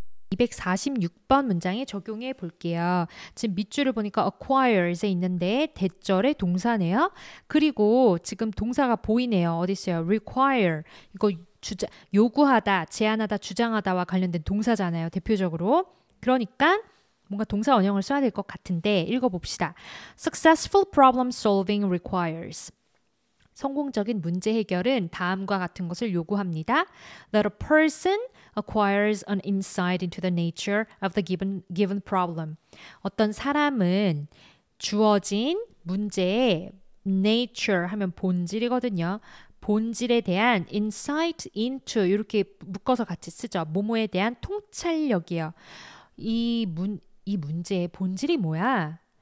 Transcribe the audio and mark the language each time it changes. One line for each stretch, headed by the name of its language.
Korean: 246번 문장에 적용해 볼게요. 지금 밑줄을 보니까 acquires에 있는데 대절의 동사네요. 그리고 지금 동사가 보이네요. 어디 있어요? require. 이거 요구하다, 제안하다, 주장하다와 관련된 동사잖아요. 대표적으로. 그러니까 뭔가 동사 원형을 써야 될 것 같은데 읽어봅시다.
English: Successful problem solving requires.
Korean: 성공적인 문제 해결은 다음과 같은 것을 요구합니다.
English: That a person acquires an insight into the nature of the given problem.
Korean: 어떤 사람은 주어진 문제의 nature 하면 본질이거든요. 본질에 대한 insight into 이렇게 묶어서 같이 쓰죠. 뭐뭐에 대한 통찰력이요. 이 문제의 본질이 뭐야?